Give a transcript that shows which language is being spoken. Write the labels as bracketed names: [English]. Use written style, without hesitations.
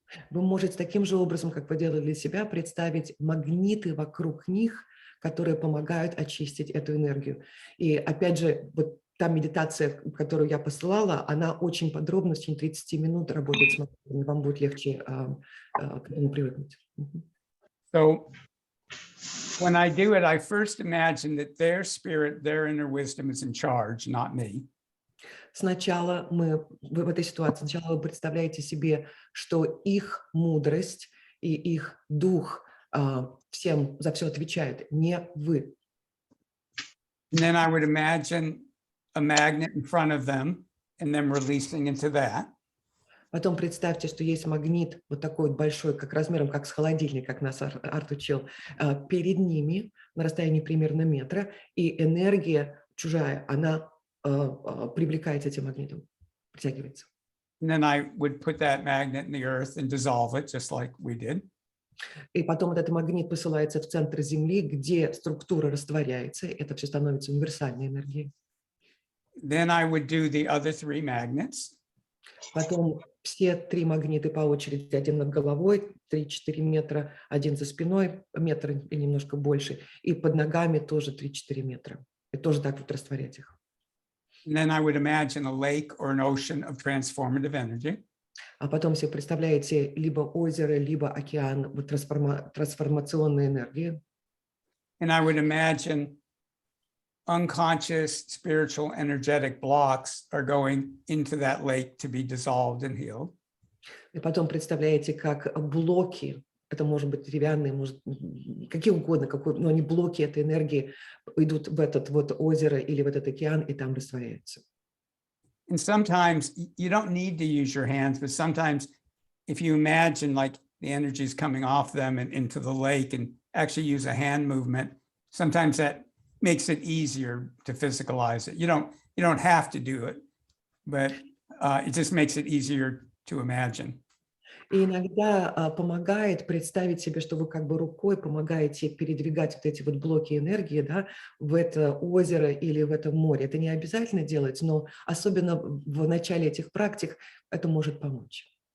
[Russian] Вы можете таким же образом, как вы делали для себя, представить магниты вокруг них, которые помогают очистить эту энергию. И опять же, вот та медитация, которую я посылала, она очень подробно, в течение 30 минут работает с магнитами. Вам будет легче к этому привыкнуть. [English] So when I do it, I first imagine that their spirit, their inner wisdom is in charge, not me. [Russian] Сначала вы в этой ситуации, сначала вы представляете себе, что их мудрость и их дух всем за все отвечают, не вы. [English] And then I would imagine a magnet in front of them and them releasing into that. [Russian] Потом представьте, что есть магнит вот такой вот большой, как размером, как с холодильник, как нас Арт учил, перед ними на расстоянии примерно метра, и энергия чужая, она привлекается этим магнитом, притягивается. [English] And then I would put that magnet in the earth and dissolve it, just like we did. [Russian] И потом этот магнит посылается в центр Земли, где структура растворяется, это все становится универсальной энергией. [English] Then I would do the other 3 magnets. [Russian] Потом все 3 магнита по очереди, один над головой, 3-4 метра, один за спиной, метр и немножко больше, и под ногами тоже 3-4 метра. И тоже так вот растворять их. [English] And then I would imagine a lake or an ocean of transformative energy. [Russian] А потом себе представляете либо озеро, либо океан вот трансформационной энергии. [English] And I would imagine unconscious spiritual energetic blocks are going into that lake to be dissolved and healed. [Russian] И потом представляете, как блоки, это может быть деревянные, может, какие угодно, но они блоки этой энергии идут в этот вот озеро или в этот океан и там растворяются. [English] And sometimes you don't need to use your hands, but sometimes if you imagine like the energy is coming off them and into the lake and actually use a hand movement, sometimes that makes it easier to physicalize it. You don't have to do it, but it just makes it easier to imagine. [Russian] И иногда помогает представить себе, что вы как бы рукой помогаете передвигать вот эти вот блоки энергии, да, в это озеро или в это море. Это не обязательно делать, но особенно в начале этих практик это может помочь.